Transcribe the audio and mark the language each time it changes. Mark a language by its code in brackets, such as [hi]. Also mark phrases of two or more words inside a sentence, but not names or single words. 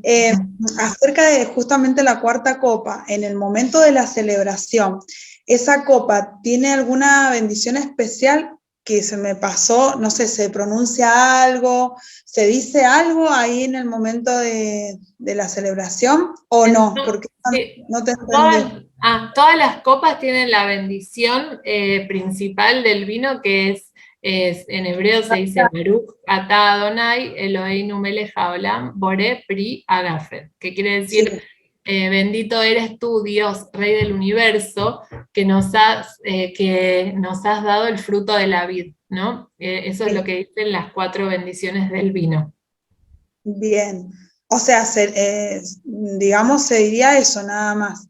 [es] Acerca de justamente la cuarta copa, en el momento de la celebración, ¿esa copa tiene alguna bendición especial que se me pasó, no sé, se pronuncia algo, se dice algo ahí en el momento de la celebración o no, porque Sí, no te entendí. todas las copas tienen la bendición principal del vino, que es en hebreo se dice [he] ברוך אתה אדוני אלוהינו מלך העולם בורא פרי הגפן, [es] que quiere decir Sí. bendito eres tú, Dios, Rey del universo, que nos has dado el fruto de la vid, ¿no? Eso es lo que dicen las 4 bendiciones del vino. Bien, o sea, digamos, se diría eso nada más.